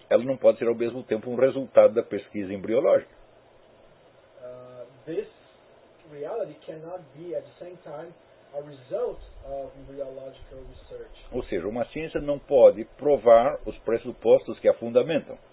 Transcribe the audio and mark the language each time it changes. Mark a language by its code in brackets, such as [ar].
[pt] ela não pode ser ao mesmo tempo um resultado da pesquisa embriológica. [en] This reality cannot be at the same time a result of embryological research. [pt] Ou seja, uma ciência não pode provar os pressupostos que a fundamentam.